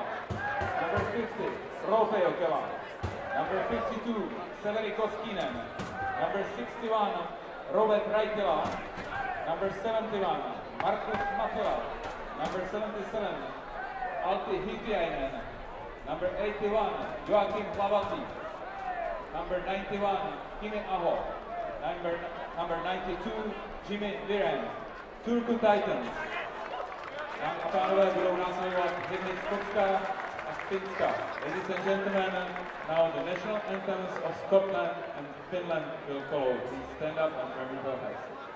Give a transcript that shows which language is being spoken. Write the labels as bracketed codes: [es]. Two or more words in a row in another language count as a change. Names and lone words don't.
[en] number 50 Roope Jokela, number 52 Severi Koskinen, number 61 Robert Raitila, number 71 Markus Matila, number 77 Alti Hitiainen, number 81 Joakim Lavati, number 91 Kimi Aho, number 92 Jimmy Viren. Turku Titans. [cs] Dámy a pánové, budou následovat hymny Skotska a Finska. [en] Ladies and gentlemen, now the national anthems of Scotland and Finland will follow. Please stand up and remember your heads.